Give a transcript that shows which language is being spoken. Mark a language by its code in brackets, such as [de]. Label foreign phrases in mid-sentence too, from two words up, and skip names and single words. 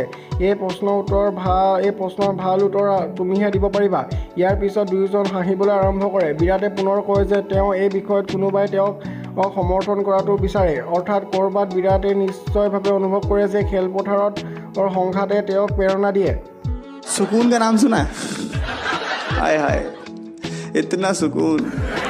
[as] এই প্ৰশ্নৰ ভাল উত্তৰ তুমিহে দিব পাৰিবা। ইয়াৰ পিছত দুয়োজন হাঁহিবলৈ আৰম্ভ কৰে। বিৰাটে পুনৰ কয় যে তেওঁ এই বিষয়ত কোনোবাই তেওঁক সমৰ্থন কৰাটো বিচাৰে। অৰ্থাৎ ক'ৰবাত বিৰাটে নিশ্চিতভাৱে অনুভৱ কৰে যে খেলপথাৰত সংঘাতে তেওঁক প্ৰেৰণা দিয়ে। [hi] सुकून का नाम सुना? हाय हाय, इतना सुकून।